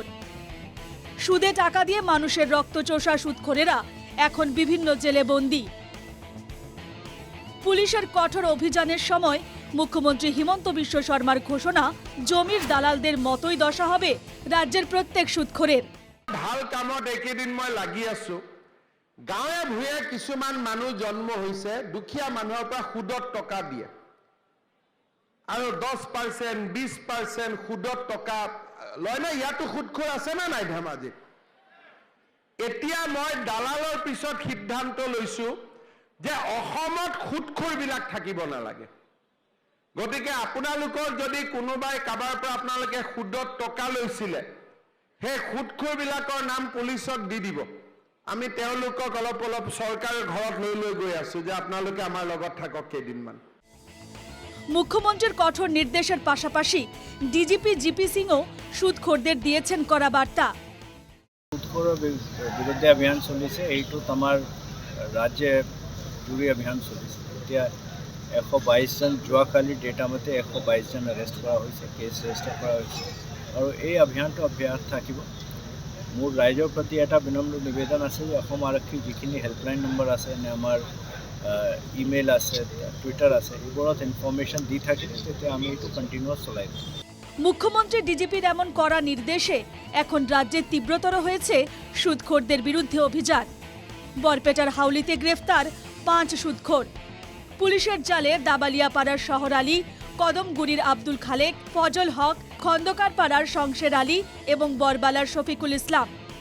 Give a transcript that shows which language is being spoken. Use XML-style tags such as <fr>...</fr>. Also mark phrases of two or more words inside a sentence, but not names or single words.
<bn>সুদে টাকা দিয়ে মানুষের রক্তচোষা সুদখোরেরা এখন বিভিন্ন জেলে বন্দী। পুলিশের কঠোর অভিযানের সময় মুখ্যমন্ত্রী হিমন্ত বিশ্ব শর্মার ঘোষণা, জমির দালালদের মতোই দশা হবে রাজ্যের প্রত্যেক সুদখোরের।</bn> <as>ভাল কামত একেদিন মই লাগি আছো। গাঁৱে ভূঞে কিছুমান মানুহ জন্ম হৈছে, দুখীয়া মানুহৰ পৰা সুদত টকা দিয়ে আৰু 10%, 20% সুদত টকা লয় না। ইয়াতো সুদখোৰ আছে না নাই ধেমাজিত? এতিয়া মই দালালৰ পিছত সিদ্ধান্ত লৈছো যে অসমত সুদখোৰবিলাক থাকিব নালাগে। গতিকে আপোনালোকৰ যদি কোনোবাই কাবাৰ পৰা আপোনালোকে সুদত টকা লৈছিলে, সেই সুদখোৰবিলাকৰ নাম পুলিচক দি দিব। আমি তেওঁলোকক অলপ অলপ চৰকাৰৰ ঘৰত লৈ গৈ আছো যে আপোনালোকে আমাৰ লগত থাকক কেইদিনমান।</as> <bn>মুখ্যমন্ত্রীর কঠোর নির্দেশের পাশাপাশি ডিজিপি জিপি সিংও সুদখোরদের দিয়েছেন কড়া বার্তা।</bn> <as>সুদখোৰৰ বিৰুদ্ধে অভিযান চলিছে, এইটোত আমাৰ ৰাজ্যে জুৰি অভিযান চলিছে। এতিয়া 122 জন, যোৱাকালি ডেটা মতে 122 জন এৰেষ্ট কৰা হৈছে,</as> <en>case register</en> <as>কৰা হৈছে আৰু এই অভিযানটো অব্যাহত থাকিব। মোৰ ৰাইজৰ প্ৰতি এটা বিনম্ৰ নিবেদন আছে যে অসম আৰক্ষীৰ যিখিনি</as> <en>helpline number</en> <as>আছে, আমাৰ ইমেইল আছে, টুইটার আছে, এইবোৰত ইনফরমেশন দি থাকিলে তেতিয়া আমি এইটো কন্টিনিউয়াস চলাই যাম।</as> <bn>মুখ্যমন্ত্রী ডিজিপির এমন কড়া নির্দেশে এখন রাজ্যে তীব্রতর হয়েছে সুদখোরদের বিরুদ্ধে অভিযান। বরপেটার হাউলিতে গ্রেফতার 5 সুদখোর। পুলিশের জালে দাবালিয়াপাড়ার শহর আলী, কদমগুড়ির আব্দুল খালেক, ফজল হক, খন্দকার পাড়ার শংশের আলী এবং বরবালার শফিকুল ইসলাম।</bn>